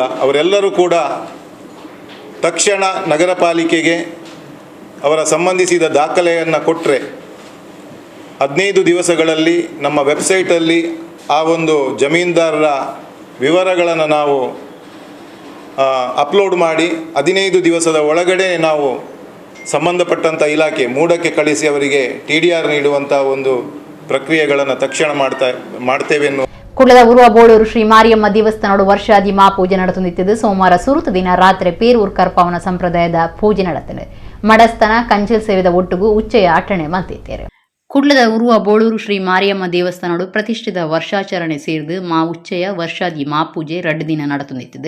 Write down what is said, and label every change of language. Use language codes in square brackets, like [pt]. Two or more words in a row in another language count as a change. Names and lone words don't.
[kn] ಅವರೆಲ್ಲರೂ ಕೂಡ ತಕ್ಷಣ ನಗರ ಪಾಲಿಕೆಗೆ ಅವರ ಸಂಬಂಧಿಸಿದ ದಾಖಲೆಯನ್ನು ಕೊಟ್ಟರೆ 15 ದಿವಸಗಳಲ್ಲಿ ನಮ್ಮ ವೆಬ್ಸೈಟಲ್ಲಿ ಆ ಒಂದು ಜಮೀನ್ದಾರರ ವಿವರಗಳನ್ನು ನಾವು ಅಪ್ಲೋಡ್ ಮಾಡಿ 15 ದಿವಸದ ಒಳಗಡೆ ನಾವು ಸಂಬಂಧಪಟ್ಟಂಥ ಇಲಾಖೆ ಮೂಡಕ್ಕೆ ಕಳಿಸಿ ಅವರಿಗೆ ಟಿಡಿಆರ್ ನೀಡುವಂಥ ಒಂದು ಪ್ರಕ್ರಿಯೆಗಳನ್ನು ತಕ್ಷಣ ಮಾಡ್ತೇವೆ ಎನ್ನುವ [tcy] ಕುಡ್ಲದ ಉರುವ ಬೋಳೂರು ಶ್ರೀ ಮಾರಿಯಮ್ಮ ದೇವಸ್ಥಾನಡು ವರ್ಷಾದಿ ಮಹಾಪೂಜೆ ನಡೆಸುತ್ತಿದ್ದು ಸೋಮವಾರ ಸುರುತ ದಿನ ರಾತ್ರಿ ಪೇರೂರ್ ಕರ್ಪವನ ಸಂಪ್ರದಾಯದ ಪೂಜೆ ನಡೆತ್ತದೆ ಮಡಸ್ತನ ಕಂಚಿಲ್ ಸೇವೆದ ಒಟ್ಟುಗೂ ಉಚ್ಚೆಯ ಅಟ್ಟಣೆ ಮಲ್ತಿದ್ದೇವೆ ಕುಡ್ಲದ ಉರುವ ಬೋಳೂರು ಶ್ರೀ ಮಾರಿಯಮ್ಮ ದೇವಸ್ಥಾನಡು ಪ್ರತಿಷ್ಠಿತ ವರ್ಷಾಚರಣೆ ಸೇರಿದು ಮಾ ಉಚ್ಚಯ ವರ್ಷಾದಿ ಮಾಪೂಜೆ 2 ದಿನ ನಡತುಂದಿತ್ತದು.